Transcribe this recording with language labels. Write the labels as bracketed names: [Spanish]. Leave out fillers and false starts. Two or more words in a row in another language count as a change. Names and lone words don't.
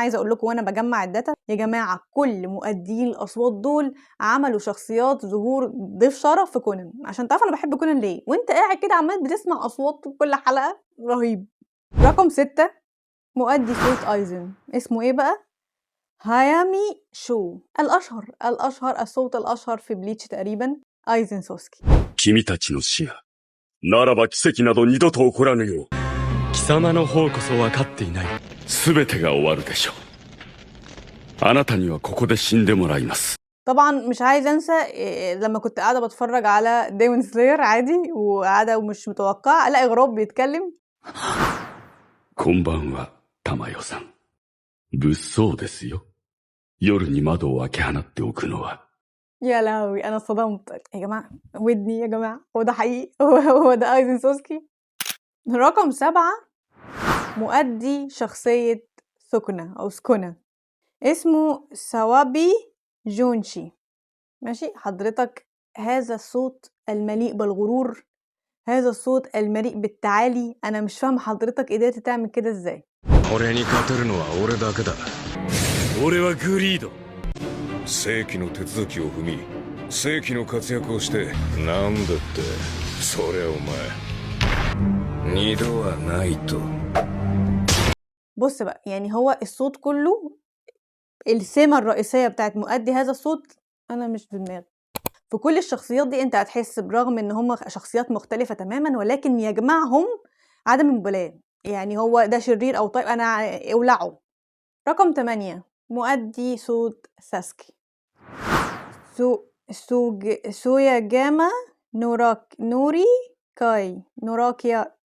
[Arabic] عايزة أقول لكم وأنا بجمع الداتا يا جماعة، كل مؤدي الأصوات دول عملوا شخصيات ظهور ضيف شرف في كونان، عشان تعرف أنا بحب كونان ليه. وأنت قاعد كده عمال بتسمع أصوات كل حلقة، رهيب. رقم 6 مؤدي صوت أيزن. اسمه إيه بقى؟ هايامي شو. الأشهر الصوت الأشهر في بليتش تقريبا، أيزن سوسكي. [Japanese] 君たちの死や、ならば奇跡など二度と起こらぬよう、貴様の方こそ分かっていない。すべてが終わるでしょう。あなたにはここで死んでもらいます。 [Arabic] طبعا مش عايز انسى لما كنت قاعده بتفرج على ديمون سلاير عادي، وقاعده ومش متوقعه الاقي غراب بيتكلم. [Japanese] こんばんは、玉代さん。物騒ですよ。夜に窓を開け放っておくのは。 [Arabic] يا لهوي انا صدمت يا جماعه، ودني يا جماعه، هو ده حقيقي؟ هو ده ايزن سوسكي. رقم 7 مؤدي شخصيه سكنة او سكنة، اسمه سوابي جونشي. ماشي حضرتك، هذا الصوت المليء بالغرور، هذا الصوت المليء بالتعالي، انا مش فاهم حضرتك قدرت تعمل كده ازاي. [Japanese] 俺に勝てるのは俺だけだ。俺はグリード。正規の手続きを踏み、正規の活躍をして、なんだって、それお前、二度はないと。 [Arabic] بص بقى، يعني هو الصوت كله، السمة الرئيسية بتاعت مؤدي هذا الصوت انا مش في دماغي. في كل الشخصيات دي انت هتحس برغم ان هم شخصيات مختلفة تماما، ولكن يجمعهم عدم المبالاة. يعني هو ده شرير او طيب انا اولعه. رقم 8 مؤدي صوت ساسكي، سويا جاما نوري كاي نوراكيا.